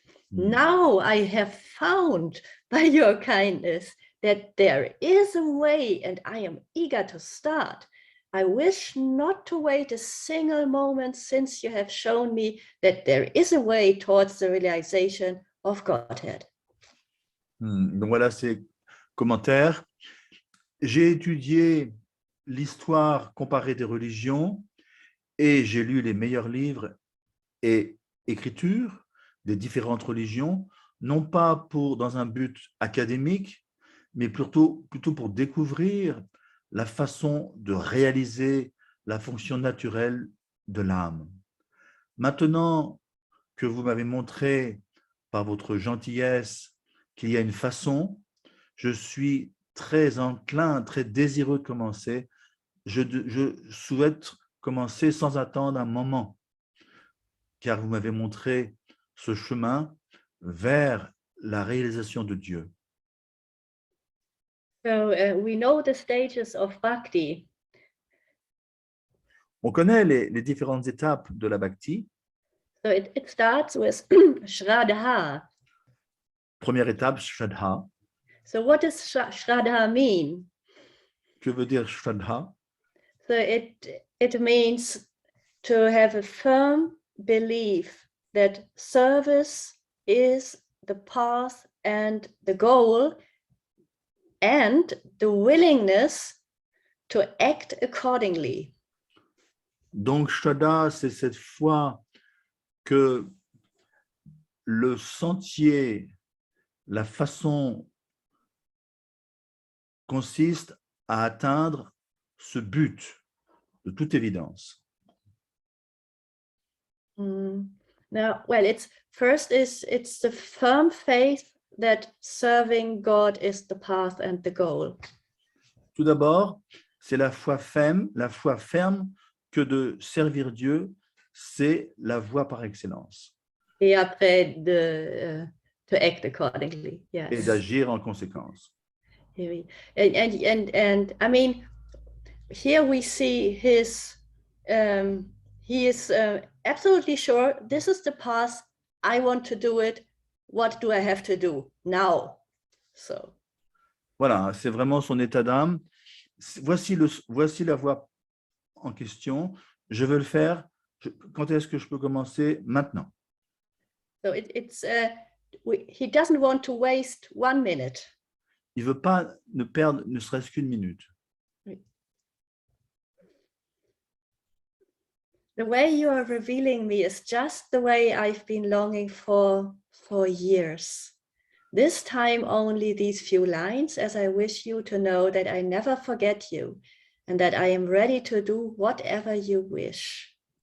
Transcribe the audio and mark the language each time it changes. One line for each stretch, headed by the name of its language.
English: Now I have found by your kindness that there is a way, and I am eager to start. I wish not to wait a single moment, since you have shown me that there is a way towards the realization of Godhead.
French: Donc voilà ces commentaires. J'ai étudié l'histoire comparée des religions et j'ai lu les meilleurs livres et écritures des différentes religions, non pas dans un but académique, mais plutôt pour découvrir la façon de réaliser la fonction naturelle de l'âme. Maintenant que vous m'avez montré par votre gentillesse qu'il y a une façon, je suis très enclin, très désireux de commencer. Je souhaite commencer sans attendre un moment, car vous m'avez montré ce chemin vers la réalisation de Dieu.
English: So we know the stages of bhakti.
French: On connaît les différentes étapes de la bhakti.
English: So it starts with Shraddha.
French: Première étape, Shraddha.
English: So what does Shraddha mean?
French: Que veut dire Shraddha?
English: So it means to have a firm belief that service is the path and the goal, and the willingness to act accordingly.
French: Donc, Shraddha, c'est cette foi que le sentier la façon consiste à atteindre ce but de toute évidence.
English: Now, well, it's the firm faith that serving God is the path and the goal.
French: Tout d'abord, c'est la foi ferme que de servir Dieu, c'est la voie par excellence. Et après,
English: to act accordingly. Yes.
French: Et d'agir en conséquence.
English: And I mean, here we see his. He is absolutely sure this is the path. I want to do it. What do I have to do now? So.
French: Voilà, c'est vraiment son état d'âme. Voici la voie en question. Je veux le faire. Quand est-ce que je peux commencer? Maintenant.
English: So he doesn't want to waste 1 minute.
French: Il ne veut pas ne perdre ne serait-ce qu'une minute.
English: The way you are revealing me is just the way I've been longing for years. This time only these few lines, as I wish you to know that I never forget you and that I am ready to do whatever you wish.